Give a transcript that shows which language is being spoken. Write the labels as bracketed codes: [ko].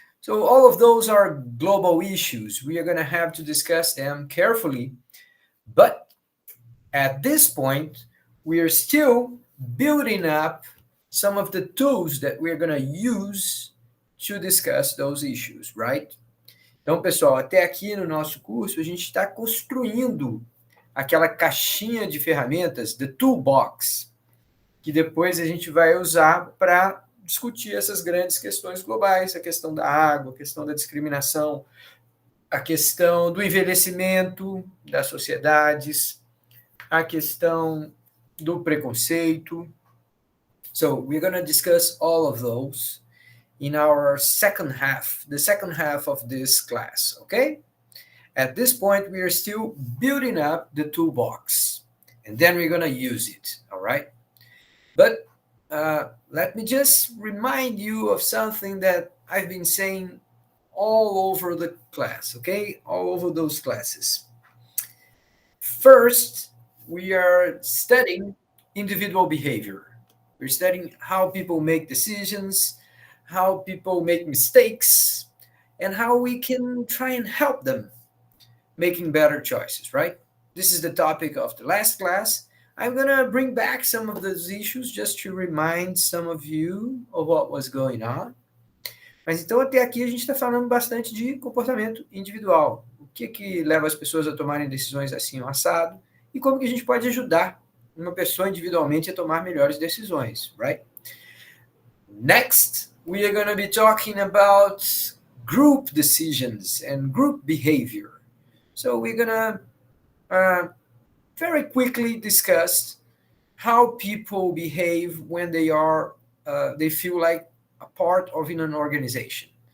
[en] So all of those are global issues. We are going to have to discuss them carefully. But at this point, we are still building up some of the tools that we're going to use to discuss those issues, right? [pt] Então, pessoal, até aqui no nosso curso, a gente está construindo aquela caixinha de ferramentas, the toolbox, que depois a gente vai usar para discutir essas grandes questões globais, a questão da água, a questão da discriminação, a questão do envelhecimento das sociedades, a questão do preconceito. [en] So, we're going to discuss all of those in our the second half of this class, okay? At this point, we are still building up the toolbox, and then we're going to use it, all right? But let me just remind you of something that I've been saying all over the class, okay? All over those classes. First, we are studying individual behavior. We're studying how people make decisions, how people make mistakes, and how we can try and help them making better choices, right? This is the topic of the last class. I'm going to bring back some of those issues just to remind some of you of what was going on. [pt] Mas então até aqui a gente está falando bastante de comportamento individual. O que leva as pessoas a tomarem decisões assim ou assado e como que a gente pode ajudar uma pessoa individualmente a tomar melhores decisões, right? [en] Next, we are going to be talking about group decisions and group behavior. So we're going to very quickly discuss how people behave when they feel like a part of an organization.